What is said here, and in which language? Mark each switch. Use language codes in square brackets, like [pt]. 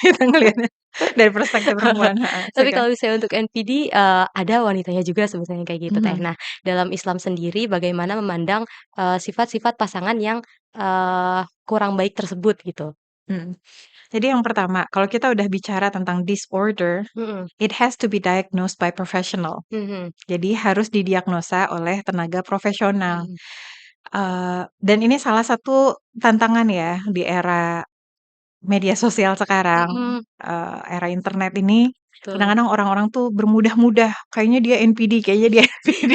[id] kita ngelihatnya dari perspektif perempuan, heeh, Tapi silakan. kalau misalnya untuk NPD, ada wanitanya juga sebetulnya kayak gitu, Teh. Mhm, Nah, dalam Islam sendiri bagaimana memandang, sifat-sifat pasangan yang, kurang baik tersebut gitu? mhm. Jadi yang pertama, kalau kita udah bicara tentang disorder, Mhm. [en] it has to be diagnosed by professional. Mhm. [id] Jadi harus didiagnosa oleh tenaga profesional. Mhm. Dan ini salah satu tantangan ya di era media sosial sekarang, Mhm. era internet ini, Betul. kadang-kadang orang-orang tuh bermudah-mudah, kayaknya dia NPD, kayaknya dia NPD.